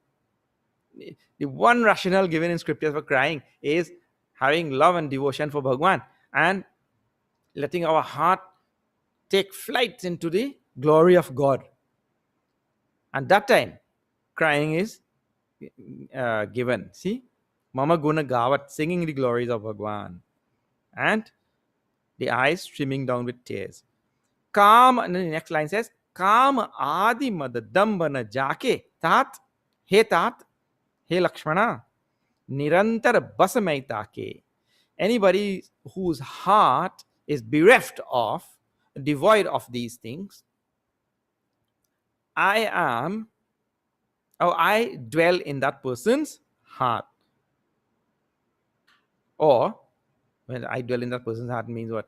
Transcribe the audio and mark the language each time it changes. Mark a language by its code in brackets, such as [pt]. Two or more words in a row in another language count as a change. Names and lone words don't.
[en] The one rationale given in scriptures for crying is having love and devotion for Bhagwan and letting our heart take flight into the glory of God. And that time, crying is given. See? [awa] Mama Guna Gavat, [en] singing the glories of Bhagwan. And the eyes streaming down with tears. Kam, and then the next line says, [awa] Kam adi madadambana jake tat, he tat, he Lakshmana, nirantar basamai take. [en] Anybody whose heart is bereft of, devoid of these things, I dwell in that person's heart. Or when I dwell in that person's heart means what?